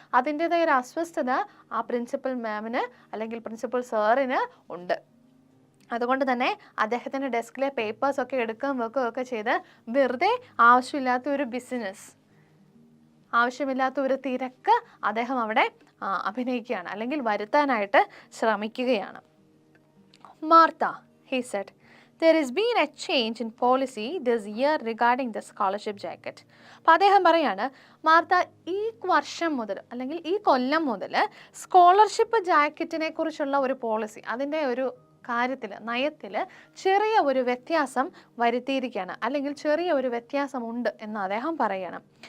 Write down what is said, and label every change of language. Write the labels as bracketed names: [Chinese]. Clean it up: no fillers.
[Malayalam] അതിൻ്റെതായ ഒരു അസ്വസ്ഥത ആ പ്രിൻസിപ്പൽ മാമിന് അല്ലെങ്കിൽ പ്രിൻസിപ്പൽ സാറിന് ഉണ്ട്. അതുകൊണ്ട് തന്നെ അദ്ദേഹത്തിൻ്റെ ഡെസ്കിലെ പേപ്പേഴ്സൊക്കെ എടുക്കുകയും വെക്കുകയൊക്കെ ചെയ്ത് വെറുതെ ആവശ്യമില്ലാത്ത ഒരു ബിസിനസ്, ആവശ്യമില്ലാത്ത ഒരു തിരക്ക് അദ്ദേഹം അവിടെ അഭിനയിക്കുകയാണ്, അല്ലെങ്കിൽ വരുത്താനായിട്ട് ശ്രമിക്കുകയാണ്. [English] Martha, he said, there has been a change in policy this year regarding the scholarship jacket. [Malayalam] അപ്പോൾ അദ്ദേഹം പറയാണ്, മാർത്ത, ഈ വർഷം മുതൽ അല്ലെങ്കിൽ ഈ കൊല്ലം മുതൽ സ്കോളർഷിപ്പ് ജാക്കറ്റിനെ കുറിച്ചുള്ള ഒരു പോളിസി, അതിൻ്റെ ഒരു കാര്യത്തിൽ, നയത്തിൽ ചെറിയ ഒരു വ്യത്യാസം വരുത്തിയിരിക്കുകയാണ്, അല്ലെങ്കിൽ ചെറിയ ഒരു വ്യത്യാസമുണ്ട് എന്ന് അദ്ദേഹം പറയണം.